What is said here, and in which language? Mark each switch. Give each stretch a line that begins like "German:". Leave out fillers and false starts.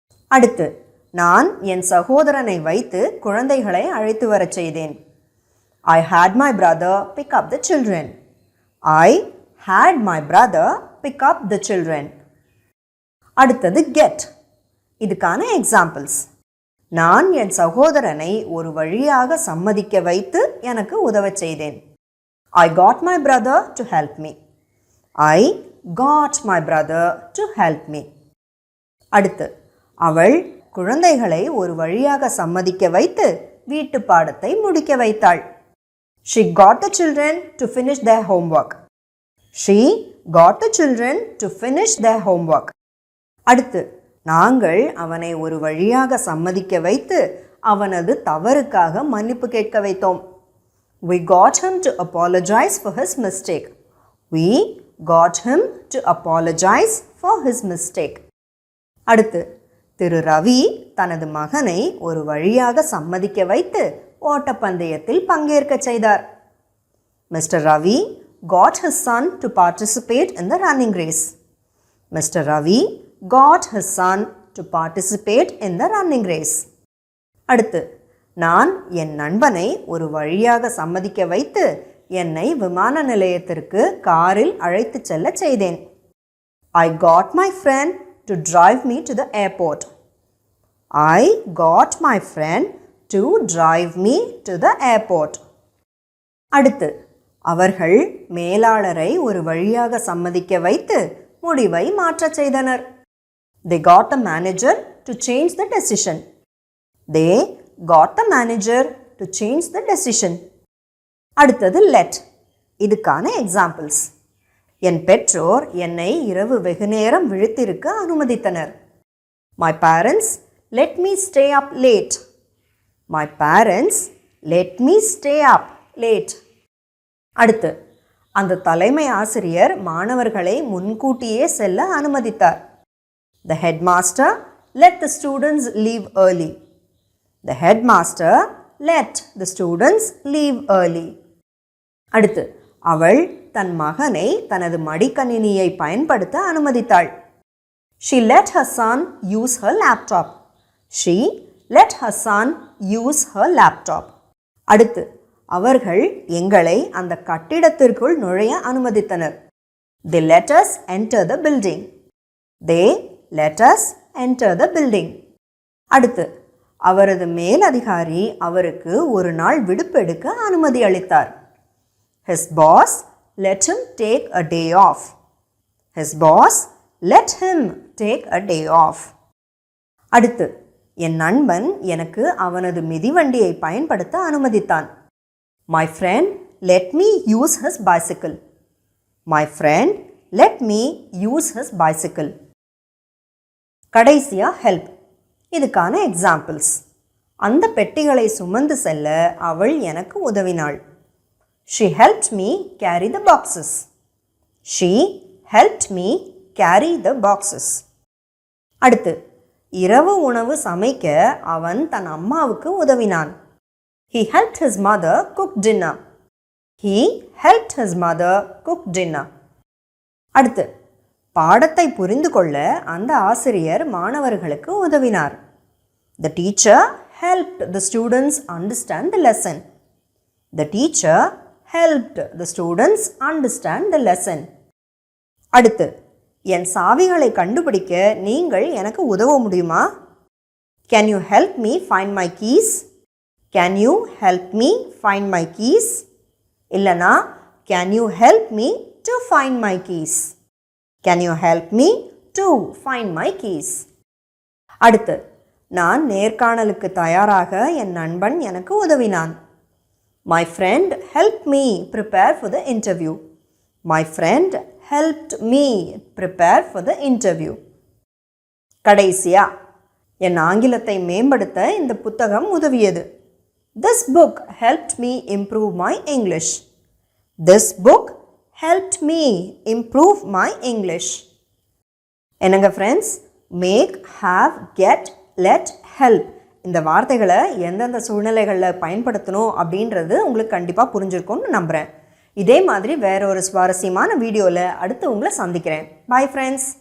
Tamil: அடுத்து, நான் என் சகோதரனை வைத்து குழந்தைகளை அழைத்து வரச் செய்தேன்.
English: I had my brother pick up the children. I had my brother pick up the children.
Tamil: அடுத்தது get. இதுக்கான எக்ஸாம்பிள்ஸ்: நான் என் சகோதரனை ஒரு வழியாக சம்மதிக்க வைத்து எனக்கு உதவச் செய்தேன்.
English: I got my brother to help me. I got my brother to help me.
Tamil: அடுத்து, அவள் குழந்தைகளை ஒரு வழியாக சம்மதிக்க வைத்து வீட்டு பாடத்தை முடிக்க வைத்தாள்.
English: She got the children to finish their homework. She got the children to finish their homework.
Tamil: அடுத்து, நாங்கள் அவனை ஒரு வழியாக சம்மதிக்க வைத்து அவனது தவறுக்காக மன்னிப்பு கேட்க வைத்தோம்.
English: We got him to apologize for his mistake. We got him to apologize for his mistake.
Tamil: அடுத்து, திரு ரவி தனது மகனை ஒரு வழியாக சம்மதிக்க வைத்து ஓட்டப்பந்தயத்தில் பங்கேற்க செய்தார்.
English: Mr. Ravi got his son to participate in the running race. Mr. Ravi got his son to participate in the running race.
Tamil: அடுத்து, நான் என் நண்பனை ஒரு வழியாக சம்மதிக்க வைத்து என்னை விமான நிலையத்திற்கு காரில் அழைத்து செல்ல செய்தேன்.
English: I got my friend to drive me to the airport. I got my friend to drive me to the airport.
Tamil: அடுத்து, அவர்கள் மேலாளரை ஒரு வழியாக சம்மதிக்க வைத்து முடிவை மாற்றச் செய்தனர். They got the manager to change the decision. They
English: got the manager to change the decision.
Tamil: அடுத்தது let. இதுக்கான எக்ஸாம்பிள்ஸ். என் பெற்றோர் என்னை இரவு வெகுநேரம் விழித்திருக்க அனுமதித்தனர்.
English: My parents let me stay up late. My parents let me stay up late.
Tamil: அடுத்து, அந்த தலைமை ஆசிரியர் மாணவர்களை முன்கூட்டியே செல்ல அனுமதித்தார்.
English: The headmaster let the students leave early. The headmaster let the students leave early.
Tamil: அடுத்து, அவள் தன் மகனை தனது மடிக்கணினியை பயன்படுத்த அனுமதித்தாள்.
English: She let her son use her laptop. She let her son use her laptop.
Tamil: அடுத்து, அவர்கள் எங்களை அந்த கட்டிடத்திற்குள் நுழைய அனுமதித்தனர்.
English: They let us enter the building. They let us enter the building.
Tamil: அடுத்து, அவரது மேலதிகாரி அவருக்கு ஒரு நாள் விடுப்பெடுக்க அனுமதி அளித்தார்.
English: His boss let him take a day off. His boss let him take a day off.
Tamil: அடுத்து, என் நண்பன் எனக்கு அவனது மிதிவண்டியை பயன்படுத்த அனுமதித்தான்.
English: My friend let me use his bicycle. My friend let me use his bicycle.
Tamil: கடைசியா help. இதுக்கான examples. அந்த பெட்டிகளை சுமந்து செல்ல அவள் எனக்கு உதவினாள்.
English: She helped me carry the boxes. She helped me carry the boxes.
Tamil: அடுத்து, இரவு உணவு சமைக்க அவன் தன் அம்மாவுக்கு உதவினான்.
English: He helped his mother cook dinner. He helped his mother cook dinner.
Tamil: அடுத்து, பாடத்தை புரிந்து கொள்ள அந்த ஆசிரியர் மாணவர்களுக்கு உதவினார்.
English: The teacher helped the students understand the lesson. The teacher helped the students understand the lesson.
Tamil: அடுத்து, என் சாவிகளை கண்டுபிடிக்க நீங்கள் எனக்கு உதவ முடியுமா?
English: Can you help me find my keys? Can you help me find my keys? இல்லனா, can you help me to find my keys? Can you help me to find my keys?
Tamil: அடுத்து, நான் நேர்காணலுக்கு தயாராக என் நண்பன் எனக்கு உதவினான்.
English: My friend helped me prepare for the interview. My friend helped me prepare for the interview.
Tamil: கடைசியா, என் ஆங்கிலத்தை மேம்படுத்த இந்த புத்தகம் உதவியது.
English: This book helped me improve my English. This book helped me improve my English.
Tamil: என்னங்க friends, make, have, get, let, help இந்த வார்த்தைகளை எந்தெந்த சூழ்நிலைகளில் பயன்படுத்தணும் அப்படின்றது உங்களுக்கு கண்டிப்பாக புரிஞ்சிருக்கும்னு நம்புகிறேன். இதே மாதிரி வேற ஒரு சுவாரஸ்யமான வீடியோவில் அடுத்து உங்களை சந்திக்கிறேன். Bye friends.